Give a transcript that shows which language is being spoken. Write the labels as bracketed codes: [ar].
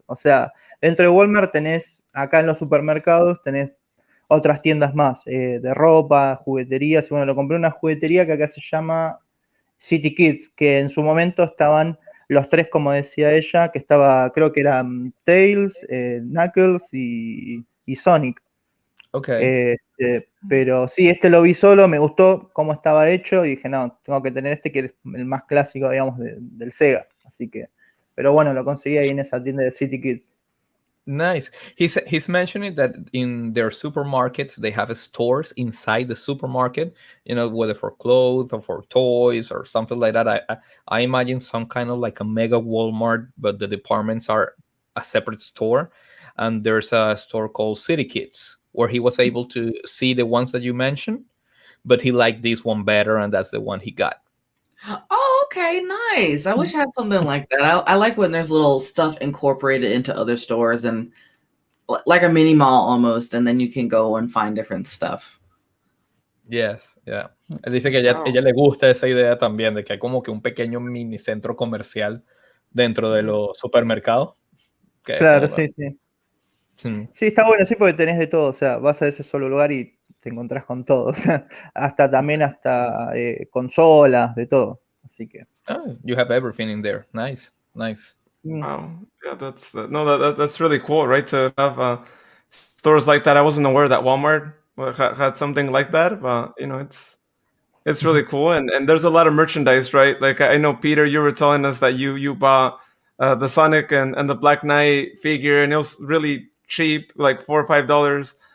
[es] O sea, dentro de Walmart tenés, acá en los supermercados, tenés otras tiendas más, de ropa, jugueterías. Y bueno, lo compré en una juguetería que acá se llama City Kids, que en su momento estaban los tres, como decía ella, que estaba, creo que eran Tails, Knuckles y Sonic. [en] Okay. [es] Pero sí, este lo vi solo, me gustó cómo estaba hecho y dije, no, tengo que tener este que es el más clásico, digamos, del Sega. Así que, pero bueno, lo conseguí ahí en esa tienda de City Kids. [en] Nice. He's mentioning that in their supermarkets they have stores inside the supermarket, whether for clothes or for toys or something like that. I imagine some kind of like a mega Walmart, but the departments are a separate store. And there's a store called City Kids where he was able to see the ones that you mentioned, but he liked this one better, and that's the one he got. Oh, okay, nice. I wish I had something like that. I like when there's little stuff incorporated into other stores and like a mini mall almost, and then you can go and find different stuff. Yes, yeah. [es] Él dice que ella le gusta esa idea también de que hay como que un pequeño mini centro comercial dentro de los supermercados. Claro, sí. Sí, está bueno, sí, porque tenés de todo, o sea, vas a ese solo lugar y te encontrás con todo, o sea, hasta consolas, de todo, así que. [en] Oh, you have everything in there. Nice. Wow, yeah, that's really cool, right? To have stores like that. I wasn't aware that Walmart had something like that, but it's really cool, and there's a lot of merchandise, right? Like I know, Peter, you were telling us that you bought the Sonic and the Black Knight figure, and it was really cheap, like $4 or $5.